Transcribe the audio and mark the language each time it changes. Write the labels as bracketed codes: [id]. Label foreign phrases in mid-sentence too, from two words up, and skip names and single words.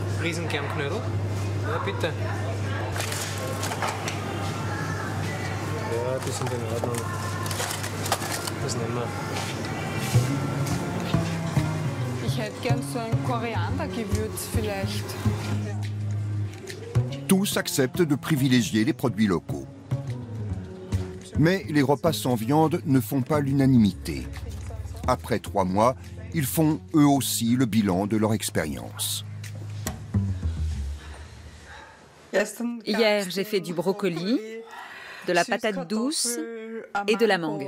[de] Riesengermknödel? Ja, bitte. Ja, die sind in Ordnung. Das nehmen wir. Ich hätte gern so ein Koriandergewürz vielleicht. [fr] Tous acceptent de privilégier les produits locaux. Mais les repas sans viande ne font pas l'unanimité. Après 3 mois, ils font eux aussi le bilan de leur expérience. Hier, j'ai fait du brocoli, de la patate douce et de la mangue.